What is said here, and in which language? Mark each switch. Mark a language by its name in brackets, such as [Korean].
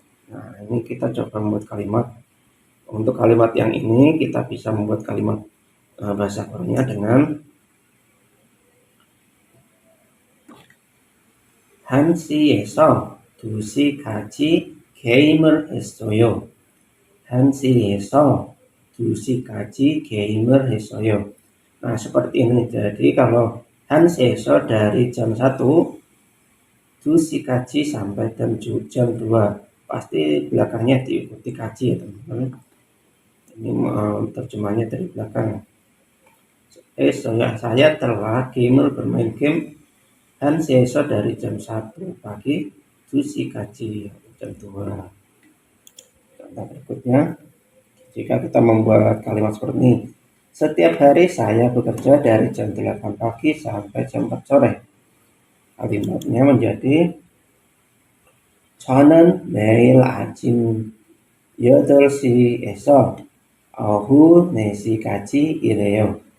[Indonesian] Nah, ini kita coba membuat kalimat. Untuk kalimat yang ini kita bisa membuat kalimat bahasa Korea dengan [Korean] 한시에서 2시까지 게임을 했어요. 한시에서 2시까지 게임을 했어요. [Indonesian] Nah, seperti ini. Jadi kalau 한시에서 dari jam 1, 2시까지 sampai jam 2. Pasti belakangnya diikuti kaji ya teman-teman. Ini terjemahnya dari belakang. Saya telah bermain game 한시에서 dari jam 1 pagi 2시까지 jam 2. Contoh berikutnya, jika kita membuat kalimat seperti ini, setiap hari saya bekerja dari jam 8 pagi sampai jam 4 sore. Kalimatnya menjadi [Korean] 저는 매일 아침 8시에서 오후 4시까지 일해요.